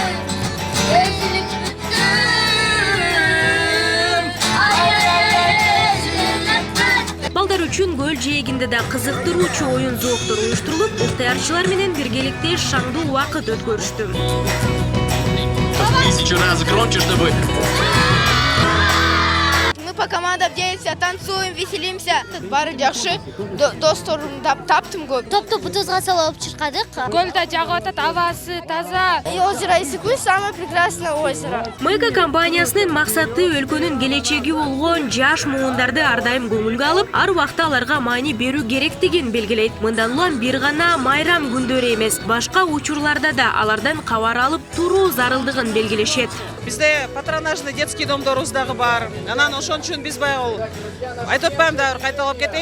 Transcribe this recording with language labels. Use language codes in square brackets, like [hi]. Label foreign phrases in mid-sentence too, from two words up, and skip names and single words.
[ky] Балдар үчүн көл жээгинде да кызыктыруучу оюн зооктор уюштурулуп, ыктыярчылар менен биргеликте шаңдуу убакыт өткөрүштү. [ru] 1000 раз громче, чтобы... Мы по командам делимся, танцуем, веселимся. [ky] Бары жакшы, досторумду таптым көп. Топту бутузга салып чыркадык. Көлдө жагып атат, абасы таза. [ru] Озеро Иссыкуль самое прекрасное озеро. [ky] Мэга компаниясынын максаты өлкөнүн келечеги болгон жаш муундарды ар дайым көңүлгө алып, ар убакта аларга маани берүү керектигин белгилейт. Мындан улам бир гана майрам күндөрү эмес, башка учурларда да алардан кабар алып туруу зарылдыгын белгилешет. Бизде [ru] патронажный детский [ky] домдорубуз дагы бар. Анан ошон үчүн биз баягы айтып атпайм дагы кайталап кетейин.